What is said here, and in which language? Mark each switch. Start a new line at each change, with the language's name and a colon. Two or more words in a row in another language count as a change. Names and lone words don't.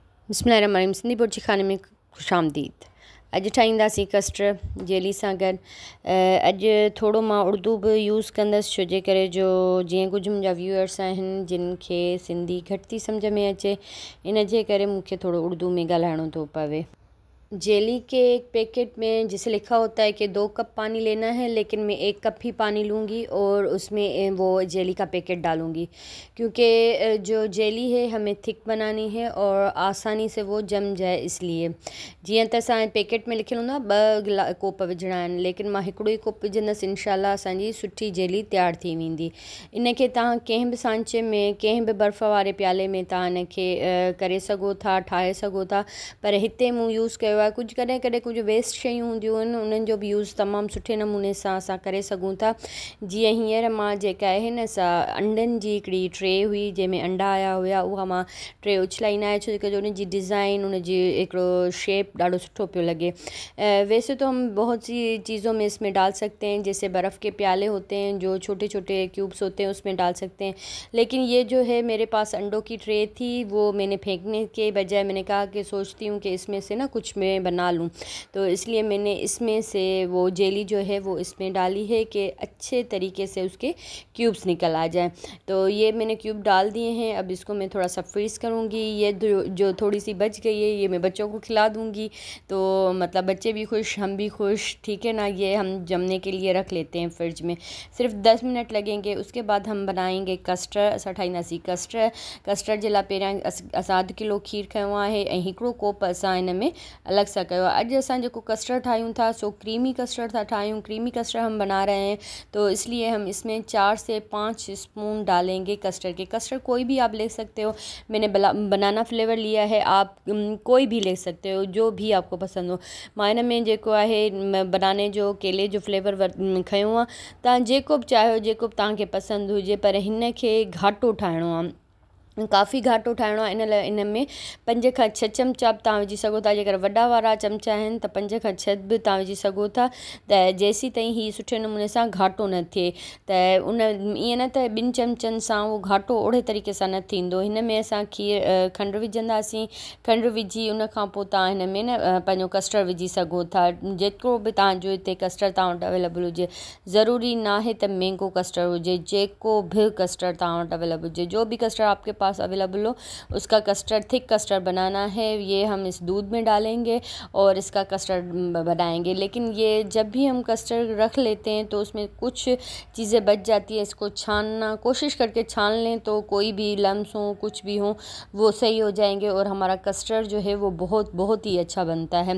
Sindhi: बिस्मिल्लाहिर्रहमानिर्रहीम। सिंधी बुर्जी खाने में खुशामदीद। अॼु ठाहींदासीं कस्टर्ड जेली सां गॾु। अॼु थोरो मां उर्दू बि यूज़ कंदसि, छो जे करे जो जीअं कुझु मुंहिंजा व्यूअर्स आहिनि जिन खे सिंधी घटि थी सम्झ में अचे, इन जे करे मूंखे थोरो उर्दू में ॻाल्हाइणो थो पवे।
Urdu: جیلی کے ایک پیکٹ میں جسے لکھا ہوتا ہے کہ 2 کپ پانی لینا ہے، لیکن میں 1 کپ ہی پانی لوں گی اور اس میں وہ جیلی کا پیکٹ ڈالوں گی، کیونکہ جو جیلی ہے ہمیں تھک بنانی ہے اور آسانی سے وہ جم جائے.
Sindhi: इसलिए जीअं त असां पैकेट में लिखियलु हूंदो आहे 2 कोप विझणा आहिनि, लेकिन मां हिकिड़ो ई कोप विझंदसि। इंशाल्लाह असांजी सुठी जेली तयारु थी वेंदी। इन खे तव्हां कंहिं बि सांचे में, कंहिं बि बर्फ़ वारे प्याले में तव्हां इन खे करे सघो था, ठाहे सघो था। पर हिते मूं यूज़ कयो आहे, कुझु कॾहिं कॾहिं कुझु वेस्ट शयूं हूंदियूं आहिनि, उन्हनि जो बि यूज़ तमामु सुठे नमूने सां असां करे सघूं था। जीअं हींअर मां जेका आहे न सा अंडनि जी हिकिड़ी ट्रे हुई जंहिंमें अंडा आया हुया, उहा मां ट्रे उछलाई न आहे, छो जो उनजी डिज़ाइन, उनजी हिकिड़ो शेप ॾाढो सुठो पियो लॻे।
Urdu: ویسے تو ہم بہت سی چیزوں میں اس میں ڈال سکتے ہیں، جیسے برف کے پیالے ہوتے ہیں جو چھوٹے چھوٹے کیوبز ہوتے ہیں، اس میں ڈال سکتے ہیں. لیکن یہ جو ہے میرے پاس انڈوں کی ٹرے تھی، وہ میں نے پھینکنے کے بجائے میں نے کہا کہ سوچتی ہوں کہ اس میں سے نا کچھ میں بنا لوں، تو اس لیے میں نے اس میں سے وہ جیلی جو ہے وہ اس میں ڈالی ہے کہ اچھے طریقے سے اس کے کیوبز نکل آ جائے. تو یہ میں نے کیوب ڈال دیے ہیں۔ اب اس کو میں تھوڑا سا فریز کروں گی. یہ جو تھوڑی سی بچ گئی ہے یہ میں بچوں کو کھلا دوں گی، تو مطلب بچے بھی خوش، ہم بھی خوش، ٹھیک ہے نا. یہ ہم جمنے کے لیے رکھ لیتے ہیں فرج میں، صرف 10 منٹ لگیں گے. اس کے بعد ہم بنائیں گے کسٹرڈ.
Sindhi: असां ठाहींदासीं कस्टर्ड जे लाइ पहिरियां असां 1/2 किलो खीर खयो आहे ऐं हिकिड़ो कोप असां हिन में अलॻि सां कयो आहे। अॼु असां जेको कस्टर्ड ठाहियूं था सो
English: creamy custard
Sindhi: था ठाहियूं,
English: creamy custard
Urdu: ہم بنا رہے ہیں، تو اس لیے ہم اس میں 4 سے 5 سپون ڈالیں گے کسٹرڈ کے. کسٹرڈ کوئی بھی آپ لے سکتے ہو، میں نے
English: banana flavour
Urdu: لیا ہے، آپ کوئی بھی لے سکتے ہو جو بھی آپ کو پسند ہو.
Sindhi: मां हिन में जेको आहे बनाने जो, केले जो फ्लेवर खयो आहे। तव्हां जेको बि चाहियो, जेको बि तव्हांखे पसंदि हुजे, पर हिन खे घाटो ठाहिणो आहे, काफ़ी घाटो ठाहिणो आहे। इन लाइ इन में 5 खां 6 चमचा बि तव्हां विझी सघो था। जेकर वॾा वारा चमचा आहिनि त 5 खां 6 बि तव्हां विझी सघो था, त जेसी ताईं हीअ सुठे नमूने सां घाटो न थिए। त उन ईअं न त 2 चमचनि सां उहो घाटो ओड़े तरीक़े सां न थींदो। हिन में असां खंडु विझंदासीं। खंडु विझी उन खां पोइ तव्हां हिन में न पंहिंजो कस्टर्ड विझी सघो था। जेतिरो बि तव्हांजो हिते कस्टर्ड तव्हां वटि अवेलेबल हुजे, ज़रूरी न आहे त
English: mango custard
Sindhi: हुजे, जेको बि कस्टर्ड तव्हां वटि अवेलेबल हुजे,
Urdu: جو بھی کسٹرڈ آپ کے پاس اویلیبل ہو اس کا کسٹرڈ,
English: thick custard
Urdu: بنانا ہے. یہ ہم اس دودھ میں ڈالیں گے اور اس کا کسٹرڈ بنائیں گے. لیکن یہ جب بھی ہم کسٹرڈ رکھ لیتے ہیں تو اس میں کچھ چیزیں بچ جاتی ہے، اس کو چھاننا، کوشش کر کے چھان لیں تو کوئی بھی لمز ہو، کچھ بھی ہو، وہ صحیح ہو جائیں گے اور ہمارا کسٹرڈ جو ہے وہ بہت بہت ہی اچھا بنتا ہے.